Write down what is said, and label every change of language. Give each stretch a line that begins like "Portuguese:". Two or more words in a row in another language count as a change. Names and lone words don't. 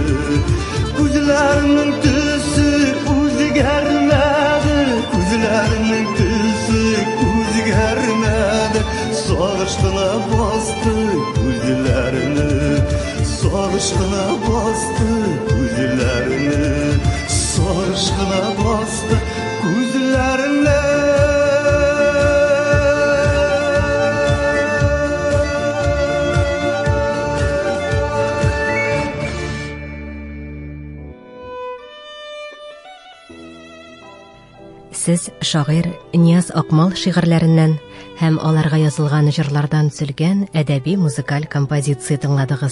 Uzbek: Ko'zlarimning tusi o'zgarmadi, ko'zlarimning tusi o'zgarmadi, sog'ishqina bosdi ko'zlarini. Sog'ishqina bosdi ko'zlarini, sog'ishqina bosdi ko'zlarini.
Tatar: Сез шагыйрь Нияз Акмал шигырьләреннән һәм аларга язылган җырлардан төзелгән әдәби-музыкаль композиция тыңладыгыз.